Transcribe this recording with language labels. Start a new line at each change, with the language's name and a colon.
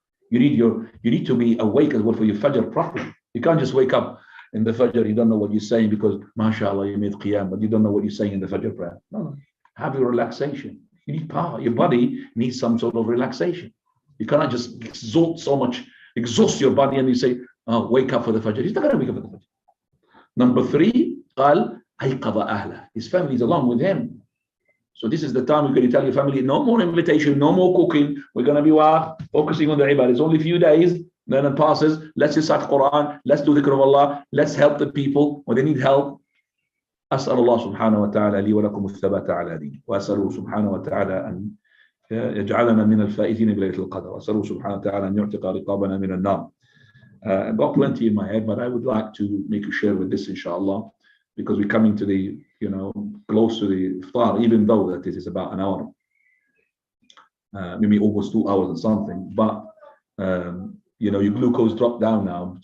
English: You need to be awake as well for your fajr properly. You can't just wake up in the fajr, you don't know what you're saying because mashallah you made qiyam, but you don't know what you're saying in the fajr prayer. No. Have your relaxation. You need power. Your body needs some sort of relaxation. You cannot just exhaust your body and you say, wake up for the fajr. He's not going to wake up for the fajr. Number 3,
Arabic: قال أيقظ أهله.
English: His family is along with him. So this is the time you're going to tell your family, no more invitation, no more cooking. We're going to be focusing on the ibadah. It's only a few days, then it passes. Let's recite Quran. Let's do dhikr of Allah. Let's help the people when they need help.
Arabic: أسأل الله سبحانه وتعالى لي ولكم الثبات على دينه وأسأله سبحانه وتعالى أن يجعلنا من الفائزين بليلة القدر وأسأله سبحانه وتعالى أن يعتق رقابنا من النار.
English: I've got plenty in my head, but I would like to make a share with this, inshallah, because we're coming to the, close to the iftar, even though that it is about an hour, maybe almost 2 hours or something. But your glucose dropped down now.